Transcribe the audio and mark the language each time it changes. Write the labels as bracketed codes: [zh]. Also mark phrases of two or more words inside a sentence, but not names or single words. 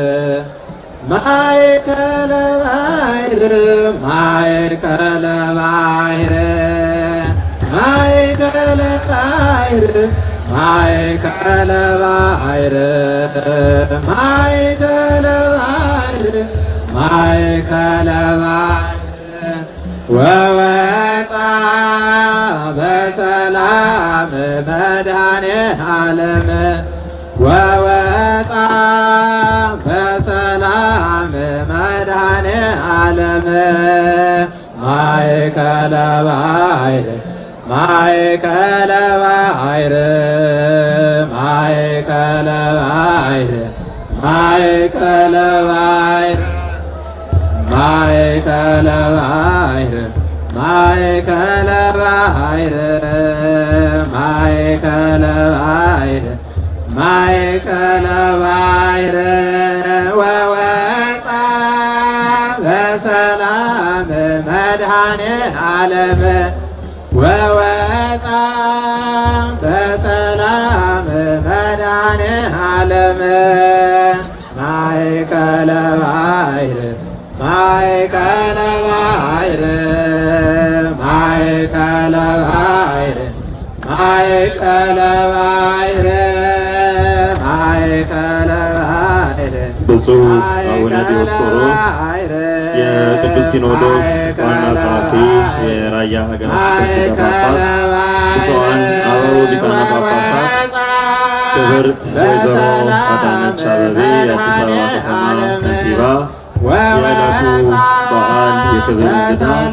[gez] ማእከለ ባሕር ማእከለ ባሕር ማእከለ ባሕር ማእከለ ባሕር ማእከለ ባሕር ማእከለ ባሕር ወወፅአ በሰላም መድኃኔዓለም ወወፅአ በሰላም መድኃኔዓለም ማእከለ ባሕር ማእከለ ባሕር ማእከለ ባሕር ማእከለ ባሕር ማእከለ ባሕር ማእከለ ባሕር ማእከለ ባሕር ማእከለ ባሕር ወወፅአ በሰላም መድኃኔዓለም ወወፅአ በሰላም መድኃኔዓለም ማእከለ ባሕር ማእከለ ባሕር ማእከለ ባሕር ማእከለ ባሕር ማእከለ ባሕር [am] ብፁዕ አቡነ ዲዮስቆሮስ የቅዱስ ሲኖዶስ ዋና ጸሐፊ፣ የራያ ሀገረ ስብከት ሊቀ ጳጳስ፣ ብፁዓን አበው ሊቃነ ጳጳሳት፣ ክብርት ወይዘሮ አዳነች አቤቤ የአዲስ አበባ ከተማ ከንቲባ፣ የዕለቱ በዓል የክብር እንግዳ፣